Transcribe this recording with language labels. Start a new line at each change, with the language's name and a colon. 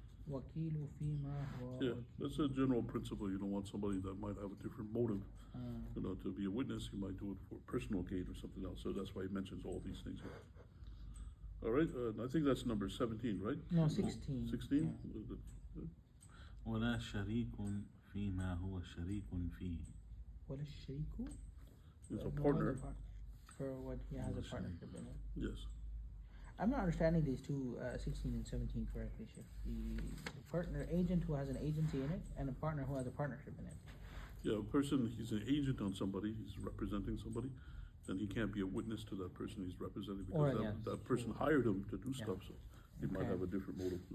Arabic: وكيل فيما هو
English: Yeah, that's a general principle. You don't want somebody that might have a different motive, to be a witness. He might do it for personal gain or something else. So that's why he mentions all these things here. All right, I think that's number 17, right? No, 16. 16?
Arabic: ولا شريك فيما هو شريك فيه. ولا الشريك?
English: It's a partner. For what he has a partnership in it. Yes. I'm not understanding these two, 16 and 17 correctly, Sheikh. The partner agent who has an agency in it, and a partner who has a partnership in it. Yeah, a person, he's an agent on somebody, he's representing somebody, then he can't be a witness to that person he's representing because that person hired him to do stuff, so he might have a different motive.